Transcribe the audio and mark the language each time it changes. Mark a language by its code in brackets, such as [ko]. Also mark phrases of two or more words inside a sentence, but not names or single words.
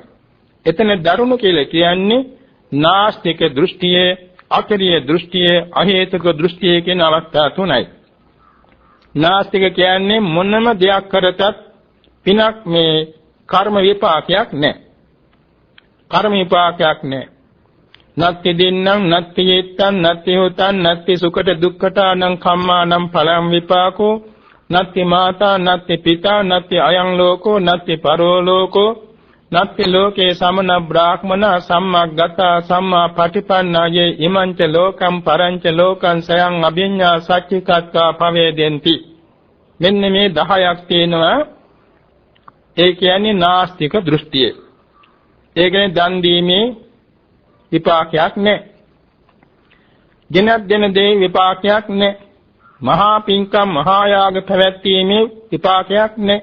[si] එතන දරුණු කියලා කියන්නේ නාස්තික දෘෂ්ටියේ, අකරිය දෘෂ්ටියේ, අහේතුක දෘෂ්ටියේ කියන අවස්ථා තුනයි. නාස්තික කියන්නේ මොනම දෙයක් කරතත් පිනක් මේ කර්ම විපාකයක් නැහැ. කර්ම විපාකයක් නැහැ. [pi] නත්ති දින්නම් නත්ති යේත්තං නත්ති හොතං නත්ති සුඛට දුක්ඛතානං කම්මානං ඵලං විපාකෝ නත්ති මාතා නත්ති පිතා නත්ති අයං ලෝකෝ නත්ති පරෝ ලෝකෝ නත්ති ලෝකේ සමන බ්‍රාහ්මන සම්මග්ගතා සම්මා පටිපන්නායේ ඉමංච ලෝකම් පරංච ලෝකං සයං අභිඤ්ඤා සච්චිකත්වා පවේදෙන්ති. [si] මෙන්න මේ 10ක් තියෙනවා. ඒ කියන්නේ නාස්තික දෘෂ්ටිය. ඒ කියන්නේ දන් දීමේ විපාකයක් නැහැ. ගෙනත් දෙන දේ විපාකයක් නැහැ. මහා පින්කම් මහා යාග පැවැත්වීමේ විපාකයක් නැහැ.